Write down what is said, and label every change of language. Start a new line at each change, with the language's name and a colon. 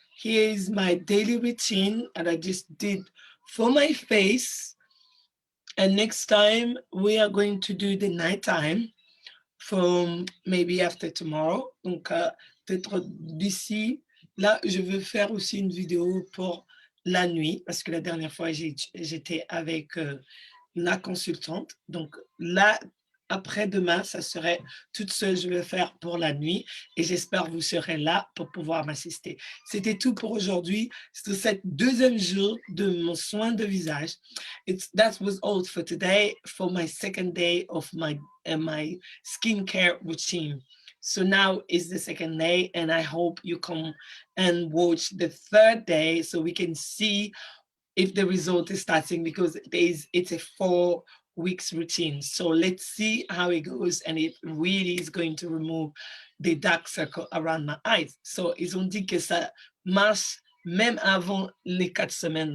English: Here is my daily routine, and I just did for my face. And next time we are going to do the nighttime from maybe after tomorrow.
French: Donc, peut-être d'ici, là, je veux faire aussi une vidéo pour la nuit, parce que la dernière fois, j'étais avec la consultante. Donc là, après-demain, ça serait toute seule, je vais faire pour la nuit et j'espère que vous serez là pour pouvoir m'assister. C'était tout pour aujourd'hui. C'est cette deuxième jour de mon soin de visage.
English: That was all for today, for my second day of my skincare routine. So now is the second day, and I hope you come and watch the third day so we can see if the result is starting, because it's a 4 weeks routine. So let's see how it goes, and it really is going to remove the dark circle around my eyes.
French: So ils ont dit que ça marche même avant les 4 semaines.